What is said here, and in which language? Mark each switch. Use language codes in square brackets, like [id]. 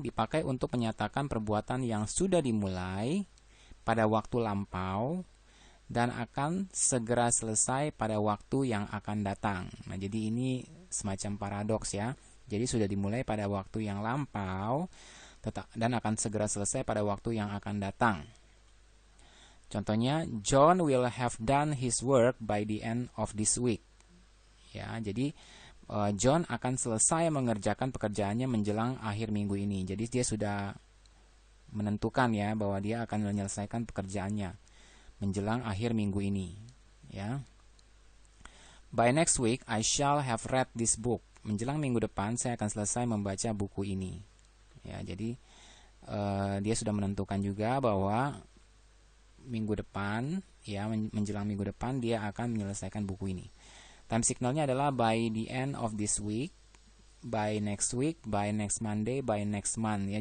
[id] Dipakai untuk menyatakan perbuatan yang sudah dimulai pada waktu lampau dan akan segera selesai pada waktu yang akan datang. Nah, jadi ini semacam paradoks, ya. Jadi sudah dimulai pada waktu yang lampau dan akan segera selesai pada waktu yang akan datang. [en] Contohnya, John will have done his work by the end of this week. [id] Ya, jadi John akan selesai mengerjakan pekerjaannya menjelang akhir minggu ini. Jadi dia sudah menentukan, ya, bahwa dia akan menyelesaikan pekerjaannya menjelang akhir minggu ini, ya. [en] By next week I shall have read this book. [id] Menjelang minggu depan saya akan selesai membaca buku ini. Ya, jadi dia sudah menentukan juga bahwa minggu depan, ya, menjelang minggu depan dia akan menyelesaikan buku ini. [en] Time signalnya adalah by the end of this week, by next week, by next Monday, by next month, ya.